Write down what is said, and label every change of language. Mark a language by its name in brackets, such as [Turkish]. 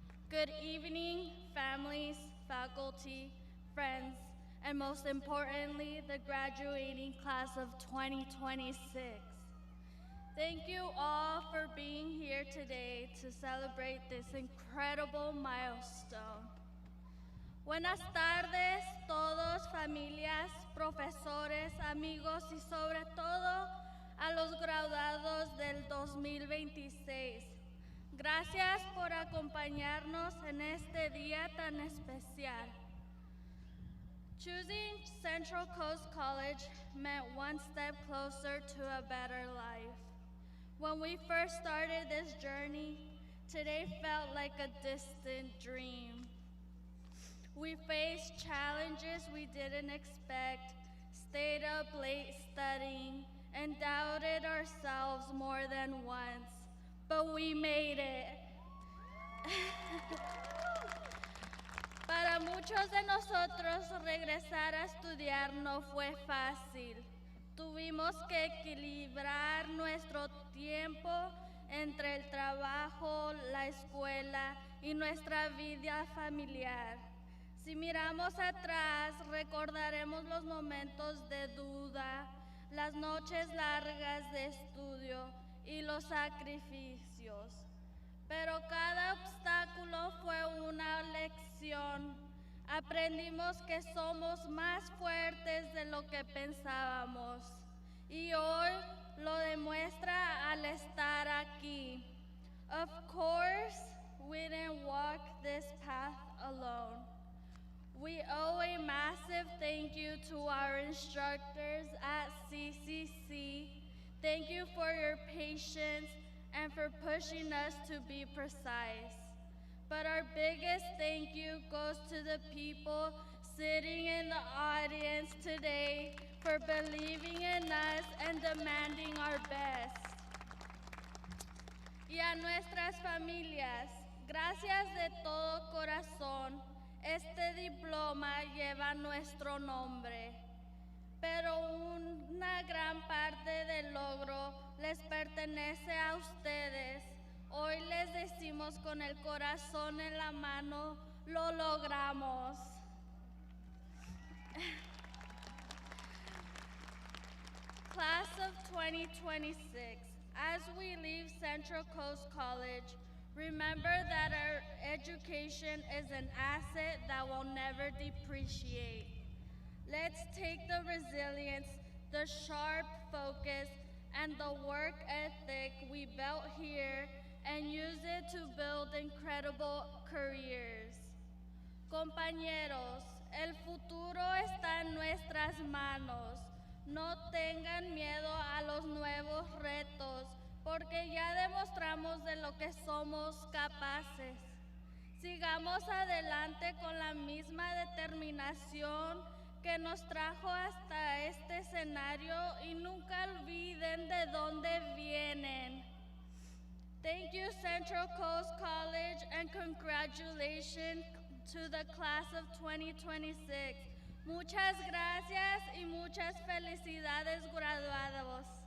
[English] Good evening, families, faculty, friends, and most importantly, the graduating class of 2026. Thank you all for being here today to celebrate this incredible milestone. [Spanish] Buenas tardes, todos, familias, profesores, amigos y sobre todo a los graduados del 2026. Gracias por acompañarnos en este día tan especial. [English] Choosing Central Coast College meant one step closer to a better life. When we first started this journey, today felt like a distant dream. We faced challenges we didn't expect, stayed up late studying, and doubted ourselves more than once, but we made it. [Spanish] Para muchos de nosotros regresar a estudiar no fue fácil. Tuvimos que equilibrar nuestro tiempo entre el trabajo, la escuela y nuestra vida familiar. Si miramos atrás, recordaremos los momentos de duda, las noches largas de estudio y los sacrificios. Pero cada obstáculo fue una lección. Aprendimos que somos más fuertes de lo que pensábamos. Y hoy lo demuestra al estar aquí. [English] Of course, we didn't walk this path alone. We owe a massive thank you to our instructors at CCC. Thank you for your patience and for pushing us to be precise. But our biggest thank you goes to the people sitting in the audience today for believing in us and demanding our best. [Spanish] Y a nuestras familias, gracias de todo corazón. Este diploma lleva nuestro nombre, pero una gran parte del logro les pertenece a ustedes. Hoy les decimos con el corazón en la mano, lo logramos. [English] Class of 2026, as we leave Central Coast College, remember that our education is an asset that will never depreciate. Let's take the resilience, the sharp focus, and the work ethic we built here and use it to build incredible careers. [Spanish] Compañeros, el futuro está en nuestras manos. No tengan miedo a los nuevos retos, porque ya demostramos de lo que somos capaces. Sigamos adelante con la misma determinación que nos trajo hasta este escenario y nunca olviden de dónde vienen. [English] Thank you, Central Coast College, and congratulations to the class of 2026. [Spanish] Muchas gracias y muchas felicidades, graduados.